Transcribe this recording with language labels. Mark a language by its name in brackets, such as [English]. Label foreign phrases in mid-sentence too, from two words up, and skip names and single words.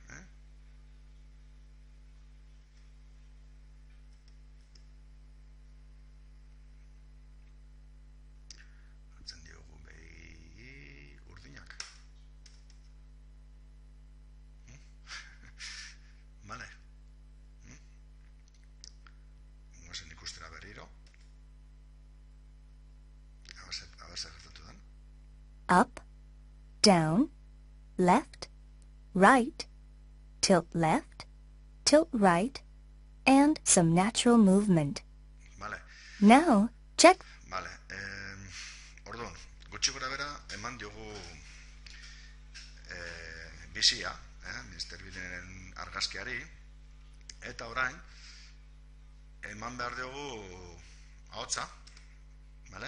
[Basque] Aldatzen dugu begi urdinak. Bale? Guazen ikustera berriro. Aber zer gertatu den. [English] Up, down, left, right, tilt left, tilt right, and some natural movement. [Basque] Vale. [English] Now, check. [Basque] Vale. Orduan, gutxi gora bera eman diogu bizia, Mr. Beanen argazkiari, eta orain eman behar diogu ahotsa, vale?